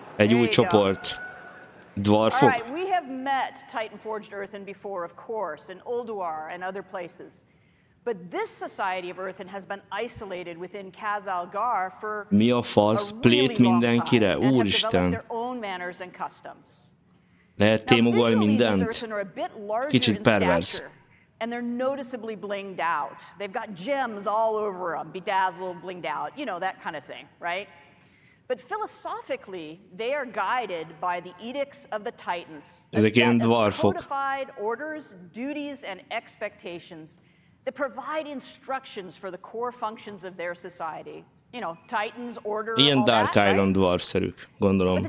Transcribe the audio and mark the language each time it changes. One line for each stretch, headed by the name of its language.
Hungarian: Egy új csoport. Dwarfok.
English: All right, we have met Titan-forged Earthen before, of course, in Ulduar and other places. But this society of Earthen has been isolated within Khazalgar for
Hungarian: Mi a fasz? Plét mindenkire? Úristen.
English: Their own manners and customs.
Hungarian: Lehet témogolni mindent? Kicsit pervers.
English: And they're noticeably blinged out. They've got gems all over them, bedazzled, blinged out, you know, that kind of thing, right? But philosophically, they are guided by the edicts of the Titans.
Hungarian: Ezek ilyen dwarfok.
English: Codified orders, duties, and expectations that provide instructions for the core functions of their society. You know, Titans, order,
Hungarian: ilyen Dark Island dwarf-szerűk, gondolom.